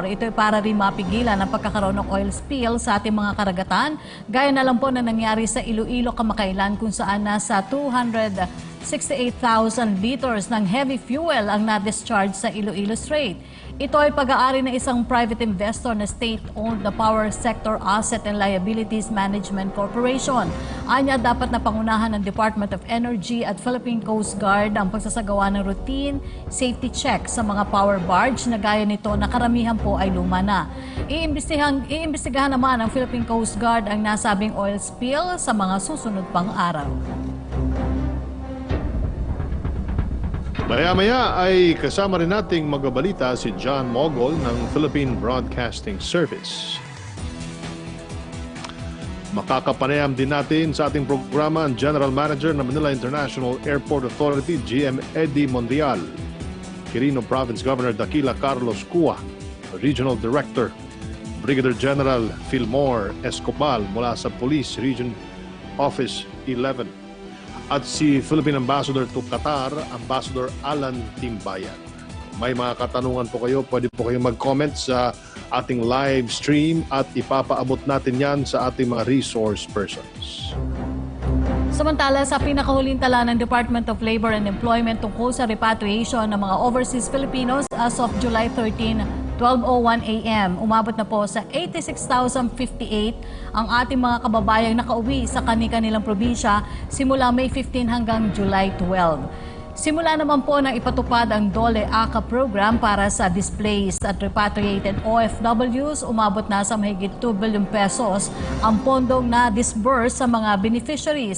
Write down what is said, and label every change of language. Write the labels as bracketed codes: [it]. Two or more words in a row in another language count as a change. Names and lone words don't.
[tl] Ito ay para rin mapigilan ang pagkakaroon ng oil spill sa ating mga karagatan. Gaya na lang po na nangyari sa Iloilo kamakailan kung saan nasa 268,000 liters ng [en] heavy fuel [tl] ang na-discharge sa Iloilo Strait. Ito ay pag-aari ng isang [en] private investor [tl] na state-owned na Power Sector Asset and Liabilities Management Corporation. Anya, dapat na pangunahan ng Department of Energy at Philippine Coast Guard ang pagsasagawa ng [en] routine safety check [tl] sa mga [en] power barge [tl] na gaya nito na karamihan po ay luma na. Iimbestigahan naman ng Philippine Coast Guard ang nasabing oil spill sa mga susunod pang araw. Maya-maya ay kasama rin nating magbabalita si John Mogol ng Philippine Broadcasting Service. Makakapanayam din natin sa ating programa ang General Manager ng Manila International Airport Authority, GM Eddie Mondial, Quirino Province Governor Daquila Carlos Cua, Regional Director Brigadier General Fillmore Escobal mula sa Police Region Office 11, at si Philippine Ambassador to Qatar, Ambassador Alan Timbayan. May mga katanungan po kayo, pwede po kayong mag-comment sa ating [en] live stream [tl] at ipapaabot natin yan sa ating mga [en] resource persons. [tl] Samantala, sa pinakahuling tala ng Department of Labor and Employment tungkol sa repatriation ng mga overseas Filipinos [en] as of July 13, 12:01 a.m., [tl] umabot na po sa 86,058 ang ating mga kababayang nakauwi sa kani-kanilang probinsya simula May 15 hanggang July 12. Simula naman po nang ipatupad ang DOLE ACA program para sa displaced at [en] repatriated OFWs, [tl] umabot na sa mahigit [en] 2 billion pesos [tl] ang pondong na disburse sa mga beneficiaries.